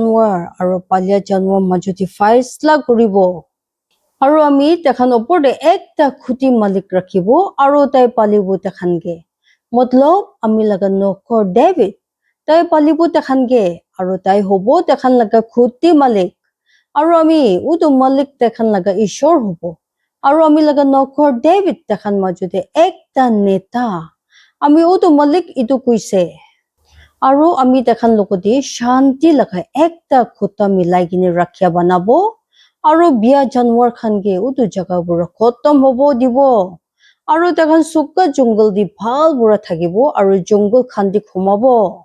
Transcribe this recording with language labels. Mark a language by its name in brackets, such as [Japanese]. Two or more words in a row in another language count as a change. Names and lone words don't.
[Naga Pidgin] janwar majuti faisla kuribo aru ami takhan opor de ekta khuti malik rakhibo aru tai palibo takhan ge matlab ami laga nokor David tai palibo takhan ge aru tai hobo takhan laga khuti malik aru ami utu malik takhan laga ishor hobo aru ami laga nokor David takhan majuti ekta neta ami utu malik itu kuise aru ami takhan lokoti shanti laga ekta khuta milai kine rakhya banabo aru biya janwar khan ge utu jaga bura khotom hobo dibo aru takhan sukka jungle di bhal bura thakibo aru jungle khan di khumabo